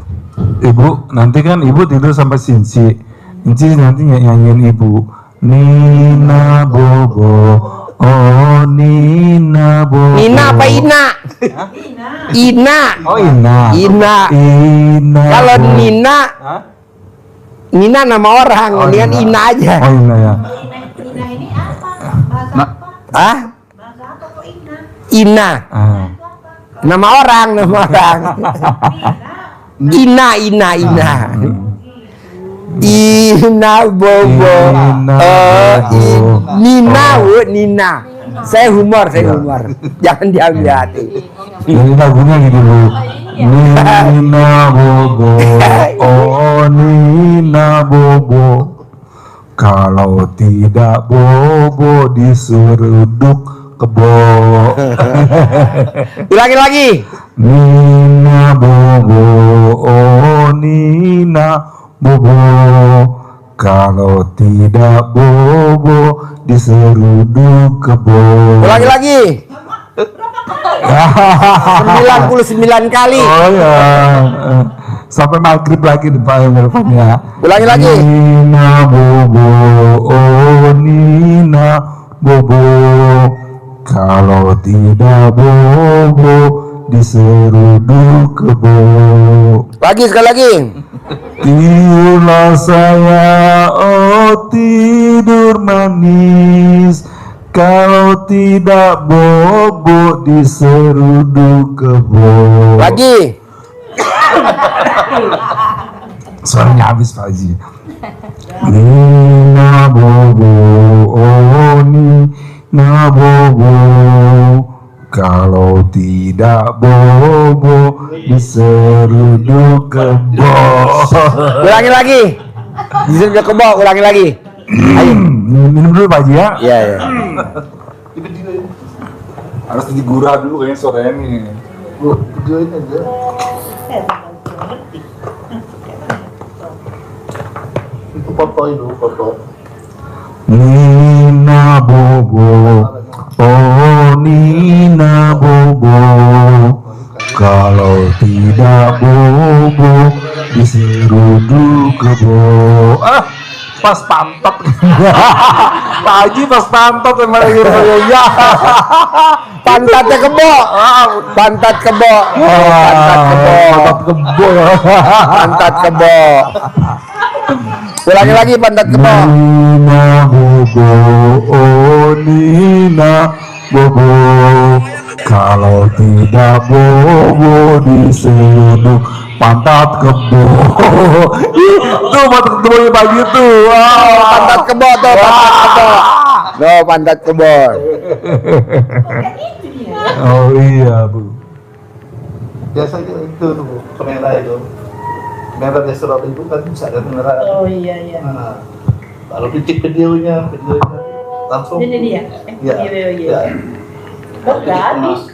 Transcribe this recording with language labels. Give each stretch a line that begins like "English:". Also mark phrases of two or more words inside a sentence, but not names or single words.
Indonesian: Ibu, nanti kan ibu tidur sampai Sinci. Sinci nanti nyanyiin ibu. Nina Bobo. Oh, Nina Bobo. Nina apa Ina? Ina. Oh, Ina. Ina. Ina. Kalau Bobo. Nina nama orang, Oh, ini kan Ina. Ina aja. Oh, Ina ya. Ina ini apa? Bahasa Nah. apa? Hah? Bahasa apa kok Ina? Ina. Ah. Itu apa? Nama orang. Ina. Ina. Ina Bobo. Ina Bobo. Nina, Nina. Saya humor. Jangan diambil hati. Jadi lagunya gitu Bu. Nina Bobo. Oh, Nina Bobo. Kalau tidak bobo diseruduk kebo. Ulangi lagi. Nina Bobo. Oh, Nina Bobo. Kalau tidak bobo diseruduk kebo. Ulangi lagi. 99 kali. Oh ya. Sampai maghrib lagi depannya. Ulangi lagi. Nina Bobo. Oh, Nina Bobo. Kalau tidak bobo diseruduk kebo. Lagi sekali lagi. Tidurlah saya, oh tidur manis. Kalau tidak bobo diseruduk kebo. Lagi. Suaranya habis Pak Haji. Nina Bobo, oh Nina Bobo. Kalau tidak bobo diseruduk kebo. Ulangi lagi. Diseruduk kebo, ulangi lagi. Ayo. Minum dulu Pak Haji ya. Iya. Harus digurah dulu kayaknya suaranya nih. Bu, videoin aja. Ngerti. Itu foto itu, foto. Nina Bobo, oh Nina Bobo. Kalau tidak bobo diseruduk kebo. Pas pantat. Pak Haji pas pantat emang lagi ya. Pantatnya kebo. Pantat kebo. Pantat kebo. Pantat kebo. Ulangi lagi pantat kebo. Nina Bobo, oh Nina Bobo. Kalau tidak bobo diseruduk pantat kebo. Itu pantat kebo pagi tuh. Pantat kebo tuh, pantat kebo. No, pantat kebo. Oh iya Bu. Biasanya itu tuh kamera itu. Kamera restoran itu kan bisa ada kamera. Oh iya. Nah, kalau dicek videonya langsung. Ini dia. Iya. Iya. Oh, gratis.